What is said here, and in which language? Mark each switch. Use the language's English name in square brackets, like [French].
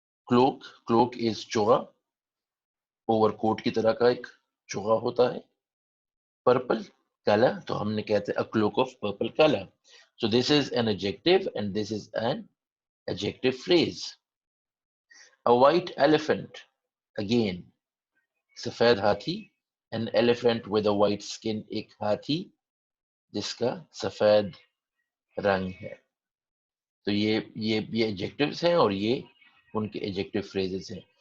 [Urdu] cloak, cloak is چوغا, over کوٹ کی طرح کا ایک چوغا ہوتا ہے. purple, کالا, تو ہم نے کہتے ہیں [English] a cloak of purple, [Urdu] کالا. [English] So this is an adjective and this is an adjective phrase. A white elephant, again, [Urdu] سفید ہاتھی, [English] an elephant with a white skin, [Urdu] ایک ہاتھی جس کا سفید رنگ ہے. تو یہ ایڈجیکٹوز ہیں اور یہ ان کے ایڈجیکٹو فریزز ہیں.